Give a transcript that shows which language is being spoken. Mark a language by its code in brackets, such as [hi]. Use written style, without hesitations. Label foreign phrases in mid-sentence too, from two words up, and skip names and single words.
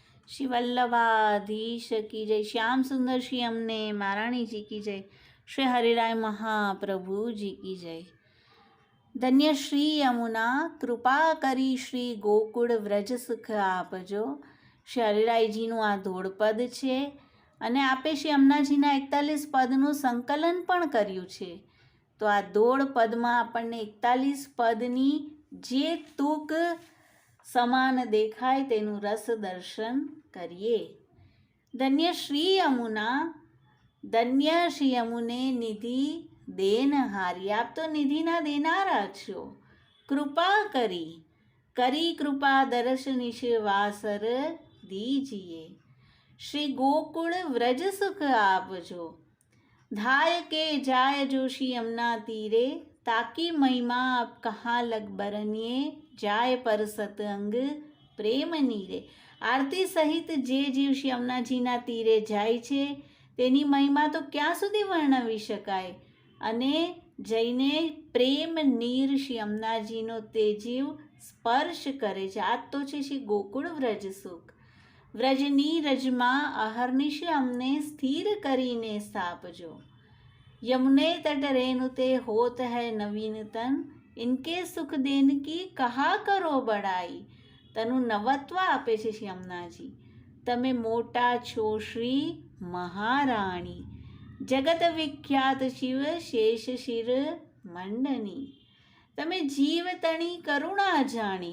[hi] श्री वल्लभाधीश की जय, श्याम सुंदर श्री अमने महारानी जी की जय, श्री हरिराय महाप्रभु जी की जय। [gu] ધન્ય શ્રી યમુના કૃપા કરી શ્રી ગોકુળ વ્રજ સુખ આપજો। શ્રી હરિરાયજીનું આ ધોળપદ છે અને આપે શ્રી અમનાજીના 41 પદનું સંકલન પણ કર્યું છે। તો આ ધોળ પદમાં આપણને 41 પદની જે તૂક સમાન દેખાય તેનું રસ દર્શન કરીએ। ધન્ય શ્રી યમુના, ધન્ય શ્રી યમુને નિધિ દેનહારી, આપ તો નિધિના દેનારા છો। કૃપા કરી કૃપા દર્શ નિશ વાસર દીજીએ। શ્રી ગોકુળ વ્રજ સુખ આપજો। [bra] धाय के जाय जोशी यमुना तीरे, ताकि महिमा अब कहाँ लग बरनिए, जाय पर सतअंग प्रेम नीरे। [gu] આરતી સહિત જે જીવ શ્રી યમુનાજીના તીરે જાય છે તેની મહિમા તો ક્યાં સુધી વર્ણવી શકાય, અને જઈને પ્રેમ નીર શ્રી યમુનાજીનો તે જીવ સ્પર્શ કરે છે। આ તો છે શ્રી ગોકુળ વ્રજ સુખ। વ્રજની રજમાં અહર્નિશ અમને સ્થિર કરીને સ્થાપજો। [bra] यमुने तट रेनुते होत है नवीनतन, इनके सुख देन की कहा करो बड़ाई। [gu] તનુ નવત્વ આપે છે શ્રી યમુનાજી, તમે મોટા છો શ્રી મહારાણી। જગત વિખ્યાત શિવ શેષ શિર મંડની, તમે જીવ તણી કરુણા જાણી।